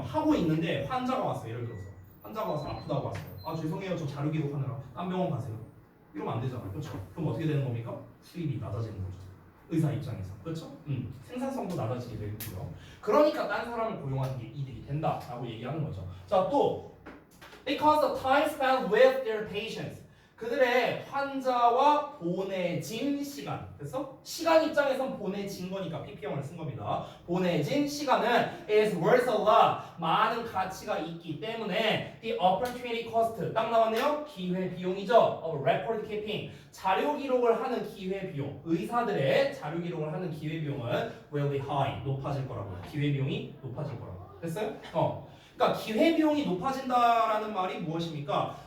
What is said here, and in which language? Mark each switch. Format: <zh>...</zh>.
<ko>하고 있는데 환자가 왔어요. 예를 들어서. 환자가 와서 아프다고 왔어요. 아, 죄송해요. 저 자료 기록하느라 딴 병원 가세요. 이러면 안 되잖아요. 그렇죠? 그럼 어떻게 되는 겁니까? 수입이 낮아지는 거죠. 의사 입장에서. 그렇죠? 생산성도 낮아지게 되고요. 그러니까 딴 사람을 고용하는 게 이득이 된다라고 얘기하는 거죠. 자, 또</ko> <en>because the time spent with their patients.</en> <ko>그들의 환자와 보내진 시간. 그래서 시간 입장에선 보내진 거니까 ppm을 쓴 겁니다. 보내진 시간은</ko> <en>is worth a lot.</en> <ko>많은 가치가 있기 때문에</ko> <en>the opportunity cost.</en> <ko>딱 나왔네요. 기회 비용이죠. of record keeping. 자료 기록을 하는 기회 비용. 의사들의 자료 기록을 하는 기회 비용은</ko> <en>will be high.</en> <ko>높아질 거라고요. 기회 비용이 높아질 거라고. 됐어요? 그러니까 기회비용이 높아진다라는 말이 무엇입니까?</ko>